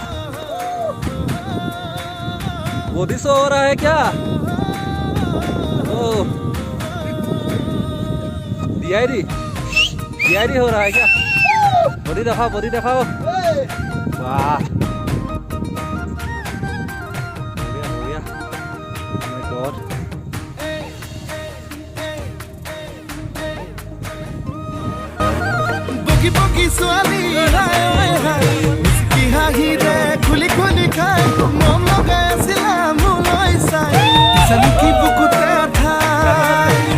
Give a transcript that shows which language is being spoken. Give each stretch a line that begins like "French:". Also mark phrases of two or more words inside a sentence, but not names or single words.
Hindi: मोदी शो हो रहा है क्या ओ डीआईडी हो रहा है क्या बॉडी दिखाओ वाह बढ़िया
English: my God
Assamese: বগী ছোৱালী কি হাঁহিৰে খুলি খুলি খাই মন লগাই আছিলা মোলৈ চাই জানি কি বুকুতে ঠাই